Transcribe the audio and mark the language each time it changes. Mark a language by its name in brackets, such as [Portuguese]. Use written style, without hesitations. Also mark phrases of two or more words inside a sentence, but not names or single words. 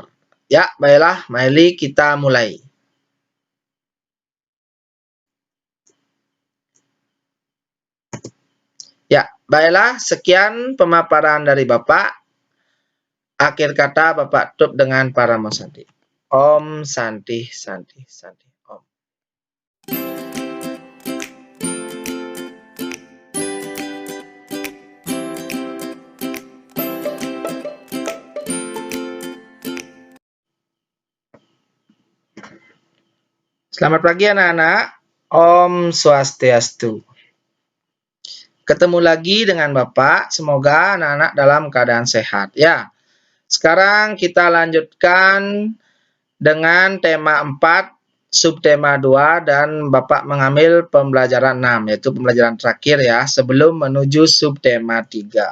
[Indonesian] Ya, baiklah, mari kita mulai. Ya, baiklah, sekian pemaparan dari Bapak. Akhir kata Bapak tutup dengan Paramo Santi. [Sanskrit] Om Santi Santi Santi. Om. [Indonesian] Selamat pagi anak-anak. [Sanskrit] Om Swastiastu. [Indonesian] Ketemu lagi dengan Bapak. Semoga anak-anak dalam keadaan sehat. Ya. Sekarang kita lanjutkan dengan tema 4, subtema 2, dan Bapak mengambil pembelajaran 6, yaitu pembelajaran terakhir ya, sebelum menuju subtema 3.